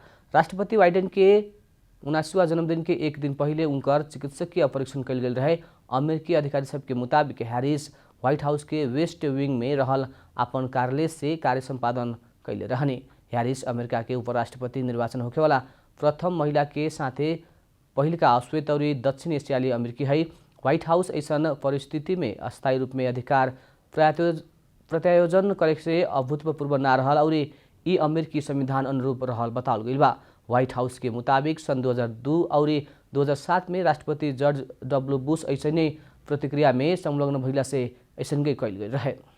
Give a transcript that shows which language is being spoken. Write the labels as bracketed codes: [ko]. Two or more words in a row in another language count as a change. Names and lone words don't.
[bho] राष्ट्रपति बाइडेन के 79वां जन्मदिन के एक दिन पहले उनकर चिकित्सकीय परीक्षण कैल गेल रहे। अमेरिकी अधिकारी सब के मुताबिक हैरिस व्हाइट हाउस के वेस्ट विंग में रहल अपन कार्यालय से कार्य संपादन कैले रहने। हैरिस अमेरिका के उपराष्ट्रपति निर्वाचन होखेवाला प्रथम महिला के साथे पहिलका अश्वेत और दक्षिण एशियाली अमेरिकी है। व्हाइट हाउस ऐसा परिस्थिति में अस्थायी रूप में अधिकार प्रत्यायोजन करे से अभूतपूर्व ना रहल और ई अमेरिकी संविधान अनुरूप रहल बताल गई बा। व्हाइट हाउस के मुताबिक सन 2002 और 2007 में राष्ट्रपति जॉर्ज डब्ल्यू बुश ऐसने प्रतिक्रिया में संलग्न भइला से ऐसनकै कैल गई रहे।